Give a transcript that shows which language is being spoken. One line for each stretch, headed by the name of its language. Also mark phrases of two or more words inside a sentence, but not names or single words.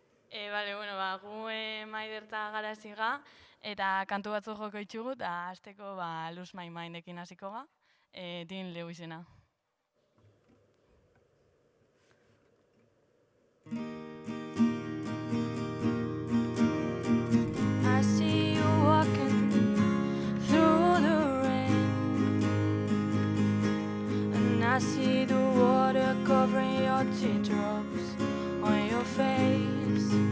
Basque: Bale, bueno, gu Maider eta Garaziga, eta kantu batzuk joko itxugu, eta hasteko Lose My Mindekin hasiko ga, Dean Lewisena.
English: I see you walking through the rain, and I see the water covering your teardrops on your face.